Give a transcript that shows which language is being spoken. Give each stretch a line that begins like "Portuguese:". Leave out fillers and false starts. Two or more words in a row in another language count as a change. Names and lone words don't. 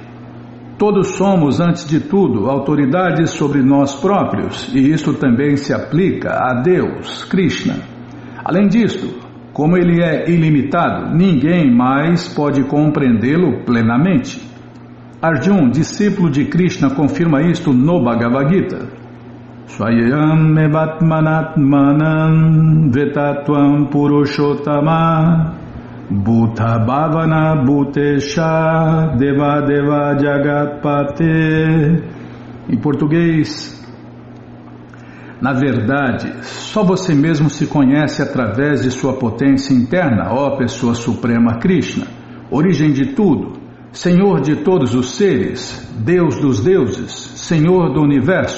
Portuguese: Todos somos, antes de tudo, autoridades sobre nós próprios, e isso também se aplica a Deus, Krishna. Além disto, como ele é ilimitado, ninguém mais pode compreendê-lo plenamente. Arjuna, discípulo de Krishna, confirma isto no Bhagavad Gita.
Sanskrit: Swayam evatmanatmanam vetatvam purushottama Bhuta Bhavana Bhutesha Deva Deva Jagatpate.
Portuguese: Em português, na verdade, só você mesmo se conhece através de sua potência interna, ó Pessoa Suprema Krishna, origem de tudo, Senhor de todos os seres, Deus dos deuses, Senhor do Universo.